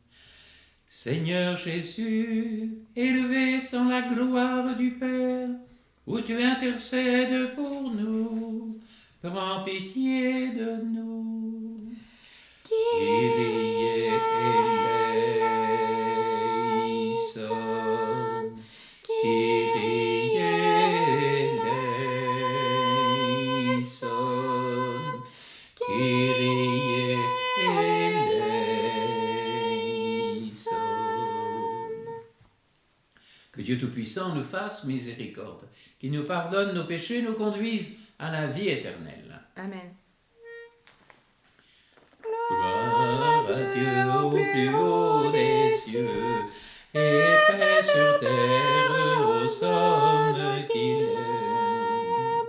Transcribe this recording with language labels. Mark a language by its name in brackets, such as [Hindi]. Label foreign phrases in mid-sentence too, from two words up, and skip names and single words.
[French] Seigneur Jésus, élevé sans la gloire du Père, où tu intercèdes pour nous, prends pitié de nous. [Greek] Κύριε ἐλέησον, Κύριε ἐλέησον, Κύριε ἐλέησον. [French] Que Dieu Tout-Puissant nous fasse miséricorde, qu'il nous pardonne nos péchés, nous conduise à la vie éternelle. Amen. Gloire à Dieu au plus haut des cieux, et paix sur terre aux hommes qu'il aime.